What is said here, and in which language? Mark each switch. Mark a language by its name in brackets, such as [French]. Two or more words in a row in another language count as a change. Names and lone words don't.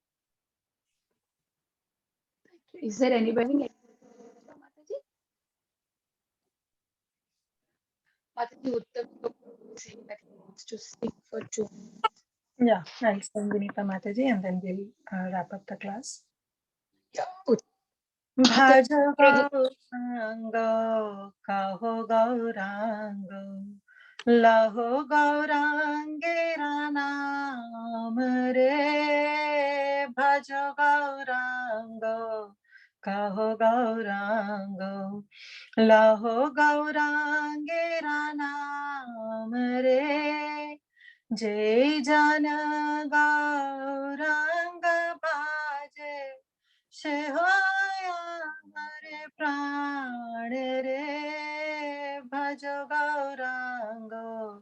[English] Is there anybody like Mataji? Mataji Uttam saying that he wants to sing for 2 minutes. Yeah, I'll send Vinita Mataji and then we'll wrap up the class. Yeah. [Bangla] ভজ গৌরাঙ্গ কহ গৌরাঙ্গ লহ গৌরাঙ্গের নাম রে ভজ গৌরাঙ্গ কহ গৌরাঙ্গ লহ গৌরাঙ্গের নাম রে যেই জন গৌরাঙ্গ ভজে সেই হয় আমার প্রাণ রে ভজ গৌরাঙ্গ,